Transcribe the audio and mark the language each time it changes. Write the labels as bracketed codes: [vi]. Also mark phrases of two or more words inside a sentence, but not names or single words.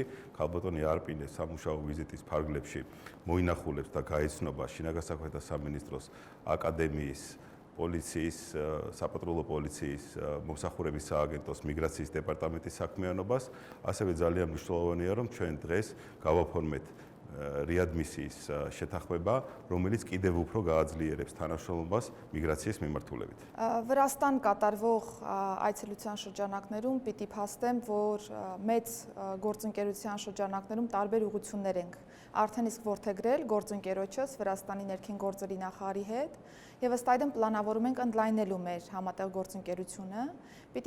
[ka] ქალბატონი არპინე სამუშაო ვიზიტის ფარგლებში მოინახულებს და გაეცნობა შინაგან საქმეთა სამინისტროს აკადემიის პოლიციის, საპატრულო პოლიციის, მომსახურების სააგენტოს მიგრაციის დეპარტამენტის საქმიანობას. ასევე ძალიან მნიშვნელოვანია, რომ ჩვენ დღეს გავაფორმეთ რეადმისიის შეთანხმება, რომელიც კიდევ უფრო გააძლიერებს თანამშრომლობას მიგრაციის მიმართულებით. [hy] Վրաստան կատարվող այցելության շրջանակներում պիտի փաստեմ, որ մեծ գործընկերության շրջանակներում տարբեր ուղղություններ ենք արդեն իսկ որդեգրել գործընկերոջս Վրաստանի ներքին գործերի նախարարի հետ եւ ըստ այդմ պլանավորում ենք ընդլայնելու մեր համատեղ գործընկերությունը։ Պիտի